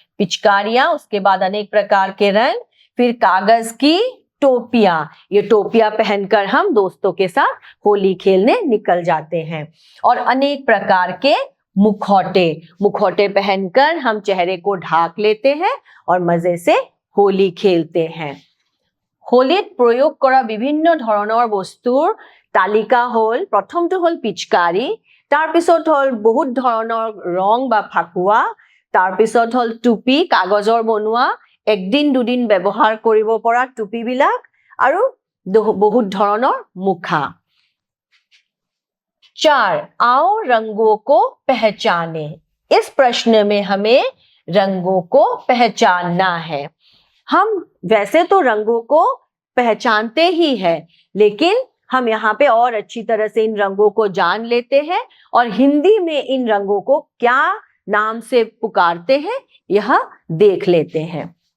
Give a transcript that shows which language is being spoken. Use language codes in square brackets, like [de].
[hi] पिचकारियां, उसके बाद अनेक प्रकार के रंग, फिर कागज की टोपियां, ये टोपियां पहनकर हम दोस्तों के साथ होली खेलने निकल जाते हैं। और अनेक प्रकार के मुखौटे, मुखौटे पहनकर हम चेहरे को ढाक लेते हैं और मजे से होली खेलते हैं। [as] होलीत प्रयोग करा विभिन्न धৰণৰ বস্তুৰ তালিকা হল, প্ৰথমটো হল পিচকাৰি, তাৰ পিছত হল বহুত ধৰণৰ ৰং বা ফাকুৱা, তাৰ পিছত হল টুপি, কাগজৰ বনোৱা, একদিন দুদিন ব্যৱহাৰ কৰিব পৰা টুপি বিলাক, আৰু বহুত ধৰণৰ মুখা। [hi] 4 आओ रंगों को पहचाने। इस प्रश्न में हमें रंगों को पहचानना है। हम वैसे तो रंगों को पहचानते ही हैं, लेकिन हम यहाँ पे और अच्छी तरह से इन रंगों को जान लेते हैं और हिंदी में इन रंगों को क्या नाम से पुकारते हैं यह देख लेते हैं।